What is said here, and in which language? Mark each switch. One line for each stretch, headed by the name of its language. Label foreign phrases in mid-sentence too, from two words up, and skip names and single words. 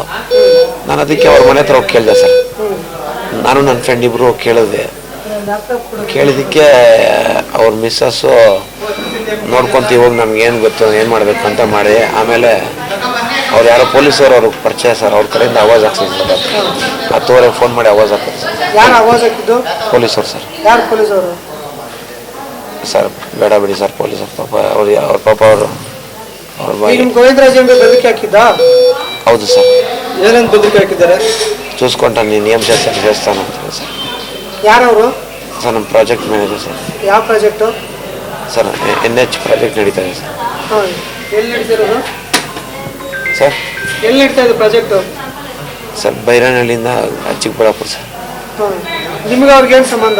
Kannada: ನಾನು ಅದಕ್ಕೆ ಅವ್ರ ಮನೆ ಹತ್ರ ಹೋಗಿ ಕೇಳಿದೆ ಸರ್. ನಾನು ನನ್ನ ಫ್ರೆಂಡ್ ಇಬ್ಬರು ಹೋಗಿ ಕೇಳಿದ್ದಕ್ಕೆ ಅವ್ರ ಮಿಸ್ಸಸ್ಸು ನೋಡ್ಕೊತೀವಿ ಹೋಗಿ ನಮ್ಗೆ ಏನು ಗೊತ್ತು ಏನು ಮಾಡಬೇಕು ಅಂತ ಮಾಡಿ, ಆಮೇಲೆ ಅವ್ರು ಯಾರೋ ಪೊಲೀಸರು ಅವ್ರಿಗೆ ಪರಿಚಯ ಸರ್, ಅವ್ರ ಕಡೆಯಿಂದ ಆವಾಜ್ ಹಾಕ್ಸಿದ್ರು ಸರ್. 10 ಫೋನ್ ಮಾಡಿ ಆವಾಜ್ ಹಾಕಿದ್ರು ಸರ್. ಯಾರು ಆವಾಜ್ ಹಾಕಿದ್ದು? ಪೊಲೀಸರು ಸರ್. ಯಾರು ಪೊಲೀಸರು ಸರ್? ಬೇಡ ಬಿಡಿ ಸರ್, ಪೊಲೀಸರು ಪಾಪ ಅವ್ರ ಪಾಪ ಅವರು ಅವ್ರ ನಿಮ್ಮ ಗೋವಿಂದರಾಜ್ ಬೆದರಿಕೆ ಹಾಕಿದ್ದ? ಹೌದು ಸರ್. ಏನೇನು ಬೆದರಿಕೆ ಹಾಕಿದ್ದಾರೆ?
Telugu: చూసుకుంటా నేను ఏం చేస్తాను చేస్తాను అంటారు సార్.
Kannada: ಯಾರವರು? ಸರ್ ನಮ್ಮ
English: project manager
Kannada: ಸರ್. ಯಾವ ಪ್ರಾಜೆಕ್ಟು ಸರ್? NH ಪ್ರಾಜೆಕ್ಟ್ ನಡೀತಾ ಇದೆ ಸರ್. ಹಾಂ, ಎಲ್ಲಿ ನಡೀತಿರೋದು ಸರ್? ಎಲ್ಲಿ ನಡೀತಾ ಇದೆ ಪ್ರಾಜೆಕ್ಟು? ಸರ್ ಬೈರನಹಳ್ಳಿಯಿಂದ ಚಿಕ್ಕಬಳ್ಳಾಪುರ ಸರ್. ಹಾಂ, ನಿಮ್ಗೆ ಅವ್ರಿಗೇನು ಸಂಬಂಧ?